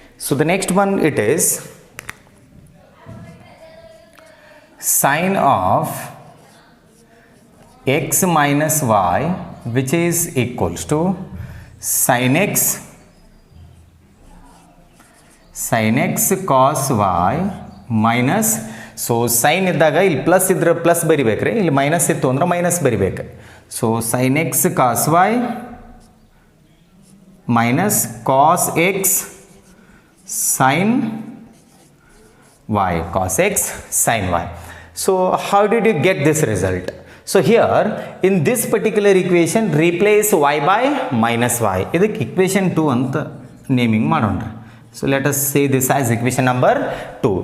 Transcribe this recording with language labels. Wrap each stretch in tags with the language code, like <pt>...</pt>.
<en>So the next one it is sin of x minus y which is equals to sin x cos y minus.</en> <kn>So sine ಇದ್ದಾಗ ಇಲ್ಲಿ plus ಇದ್ರೆ plus ಬರಿಬೇಕ್ರಿ, ಇಲ್ಲಿ minus ಇತ್ತು ಅಂದ್ರೆ minus ಬರಿಬೇಕು.</kn> <en>So sin x cos y minus cos x sin y. cos x sin y. So how did you get this result? So here in this particular equation replace y by minus y.</en> <kn>ಇದಕ್ಕೆ equation 2 ಅಂತ naming ಮಾಡೋಣ.</kn> <en>So let us say this as equation number 2.</en>